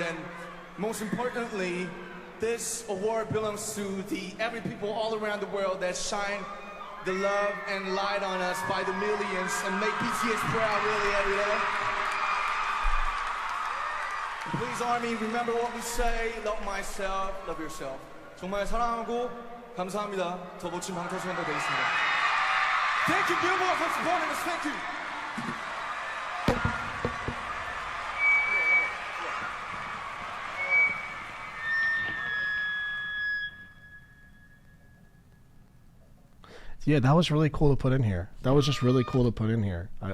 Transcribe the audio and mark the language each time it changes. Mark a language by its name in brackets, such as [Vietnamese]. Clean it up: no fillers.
[English] And most importantly, this award belongs to the every people all around the world that shine the love and light on us by the millions and make BTS proud really every day. Please, Army, remember what we say. Love myself, love yourself. [Korean] 정말 사랑하고 감사합니다. 더 멋진 방탄소년단 되겠습니다. [English] Thank you, Billboard, for supporting us. Thank you. Yeah, that was really cool to put in here. That was just really cool to put in here.